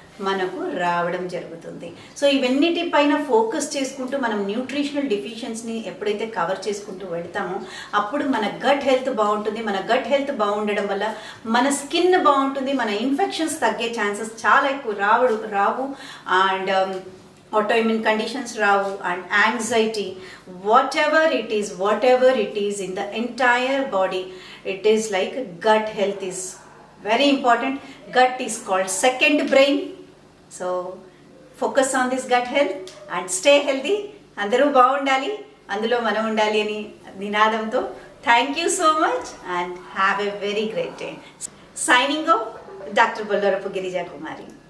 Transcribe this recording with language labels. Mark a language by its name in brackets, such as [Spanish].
[Telugu] మనకు రావడం జరుగుతుంది. సో ఇవన్నిటి పైన ఫోకస్ చేసుకుంటూ మనం న్యూట్రిషనల్ డెఫిషియన్సీని ఎప్పుడైతే కవర్ చేసుకుంటూ వెళ్తామో అప్పుడు మన గట్ హెల్త్ బాగుంటుంది. మన గట్ హెల్త్ బాగుండడం వల్ల మన స్కిన్ బాగుంటుంది, మన ఇన్ఫెక్షన్స్ తగ్గే ఛాన్సెస్ చాలా ఎక్కువ రావు. [English] And autoimmune conditions రావు, and anxiety, whatever it is in the entire body, it is like gut health is very important. Gut is called second brain. So focus on this gut health and stay healthy. [Telugu] అందరూ బాగుండాలి, అందులో మనం ఉండాలి అని నినాదంతో [English] Thank you so much and have a very great day. [Telugu] Signing off doctor బొల్లరపు Girija Kumari.